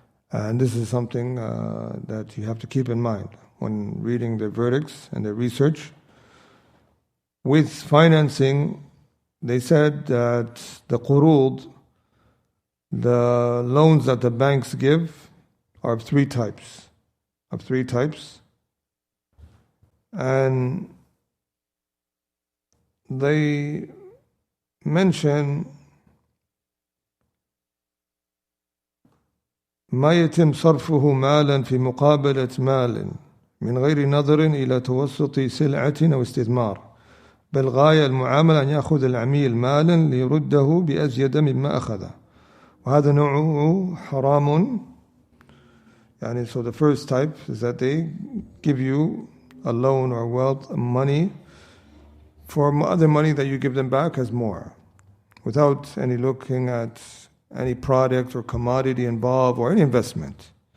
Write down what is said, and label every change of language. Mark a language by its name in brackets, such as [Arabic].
[English] And this is something that you have to keep in mind when reading their verdicts and their research. With financing, they said that the qurud, the loans that the banks give, are of three types. And they mention [Arabic] ما يتم صرفه مالا في مقابلة مال من غير نظر إلى توسط سلعة أو استثمار بل غاية المعاملة أن يأخذ العميل مالا ليرده بأزيد مما أخذه وهذا نوعه حرام. يعني [English] so the first type is that they give you a loan or wealth, money, for other money that you give them back as more, without any looking at any product or commodity involved or any investment.